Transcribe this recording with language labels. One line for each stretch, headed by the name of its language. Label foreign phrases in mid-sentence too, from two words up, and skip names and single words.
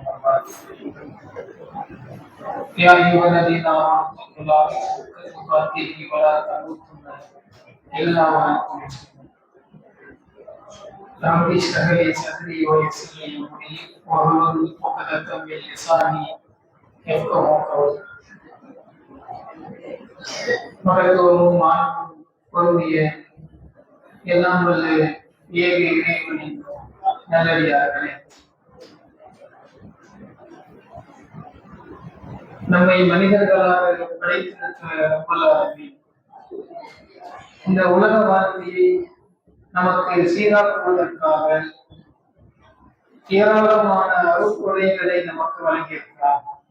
Arabic: يا أيها الذين آمنوا اتقوا الله حق تقاته ولا تموتن إلا وأنتم مسلمون. رب اشرح لي صدري ويسر لي أمري واحلل عقدة من لساني يفقهوا قولي.
Tamil: மகத்துவமும் மாண்பும் பொருந்திய எல்லாம் வல்ல ஏக இறைவனின் நல்லடியார்களே, நம்மை மனிதர்களாக படைத்திருக்கிற இந்த உலக வாழ்க்கையை நமக்கு சீராக்குவதற்காக ஏராளமான அருட்கொடைகளை நமக்கு வழங்கியிருக்கிறார்.